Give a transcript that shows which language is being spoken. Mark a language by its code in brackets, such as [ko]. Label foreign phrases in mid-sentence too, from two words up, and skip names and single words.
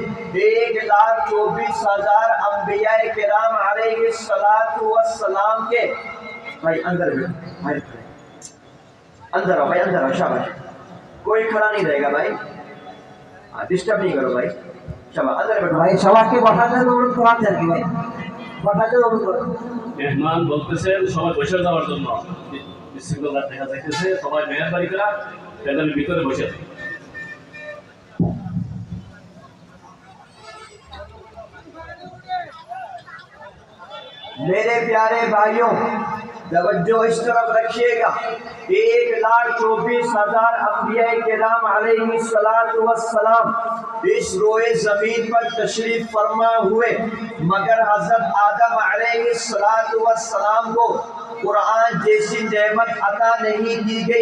[ur] 1,24,000 انبیاء کرام علیہ السلام کے بھائی اندر اندر آؤ، بھائی اندر آؤ، شاباش۔ کوئی کھڑا نہیں رہے گا بھائی، ڈسٹرب نہیں کرو بھائی، شاباش اندر بیٹھو [bn] ভাই সবাইকে বসাতে অনুরোধ করা আর কি ভাই, বসাতে অনুরোধ করুন। মেহমান বলতেছেন সবাই বসে যাওয়ার জন্য, বিশৃঙ্খলা দেখা যাইতেছে, সবাই মেহরবানি করে প্যান্ডেলের ভিতরে বসে থাকে। [ur] میرے پیارے بھائیوں، توجہ اس طرف رکھیے گا۔ 1,24,000 انبیاء کرام علیہ السلام اس روئے زمین پر تشریف فرما ہوئے، مگر حضرت آدم علیہ السلام کو قرآن جیسی نعمت عطا نہیں کی گئی۔